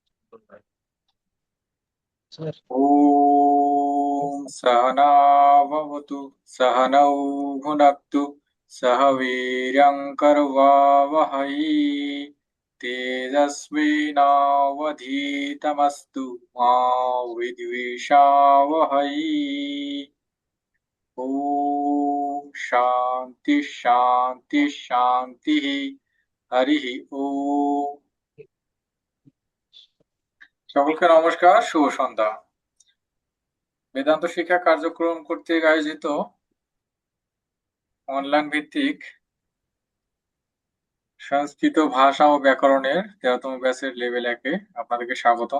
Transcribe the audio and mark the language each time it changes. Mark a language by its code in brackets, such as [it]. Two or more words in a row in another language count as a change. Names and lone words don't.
[sa] ॐ सहना भवतु सहनौ भुनक्तु सह वीर्यं कर्वावहै तेजस्विनावधीतमस्तु मा विद्विषावहै। ॐ शान्ति शान्ति शान्तिः। हरिः ओम। [bn] সকলকে নমস্কার, শুভ সন্ধ্যা। বেদান্ত শিক্ষা কার্যক্রম কর্তৃক আয়োজিত অনলাইন ভিত্তিক সংস্কৃত ভাষা ও ব্যাকরণের 13তম ব্যাচের লেভেল 1-এ আপনাদেরকে স্বাগতম।